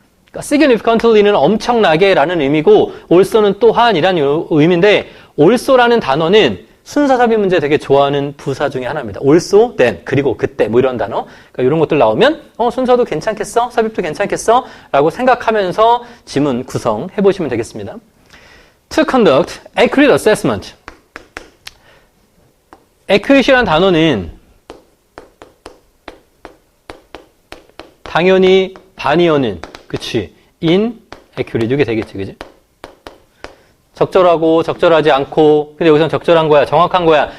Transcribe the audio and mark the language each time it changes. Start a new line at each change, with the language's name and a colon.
Korean: 그러니까 significantly는 엄청나게 라는 의미고 also는 또한이라는 의미인데 also라는 단어는 순서삽입 문제 되게 좋아하는 부사 중에 하나입니다. also, then, 그리고 그때 뭐 이런 단어. 그러니까 이런 것들 나오면 순서도 괜찮겠어? 삽입도 괜찮겠어? 라고 생각하면서 지문 구성해 보시면 되겠습니다.
English: To conduct accurate assessment.
Korean: accurate이라는 단어는 당연히 반이어는 그치 inaccurate 이게 되겠지, 그지? 적절하고 적절하지 않고 근데 여기서는 적절한 거야, 정확한 거야.